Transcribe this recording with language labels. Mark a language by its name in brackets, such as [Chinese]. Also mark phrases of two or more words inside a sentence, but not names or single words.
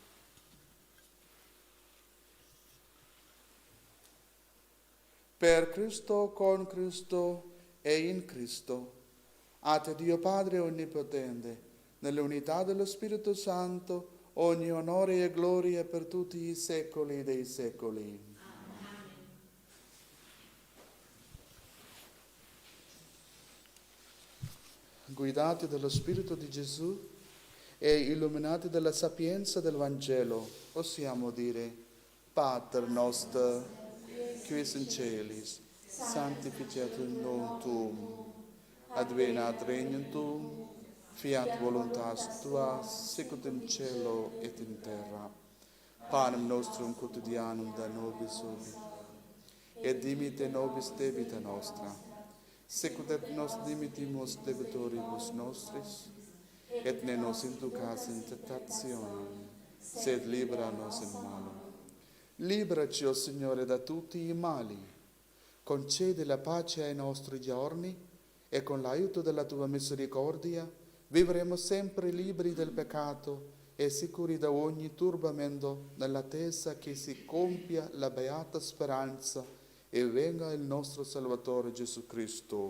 [Italian] Per Cristo, con Cristo e in Cristo, a te Dio Padre Onnipotente, nell'unità dello Spirito Santo, ogni onore e gloria per tutti i secoli dei secoli. Guidati dallo Spirito di Gesù e illuminati dalla sapienza del Vangelo, possiamo dire: [Latin] Pater noster, qui es in celis, sanctificetur nomen tuum, advenat regnum tuum, fiat voluntas tua, sicut in cielo et in terra. Panem nostrum quotidianum da nobis hodie, et dimitte nobis debita nostra, sicut et nos dimittimus debitoribus nostris, et ne nos inducas in tentationem, sed libera nos in malo. [Italian] Liberaci, o Signore, da tutti i mali. Concedi la pace ai nostri giorni e con l'aiuto della tua misericordia vivremo sempre liberi del peccato e sicuri da ogni turbamento, nell'attesa che si compia la beata speranza e venga il nostro Salvatore Gesù Cristo.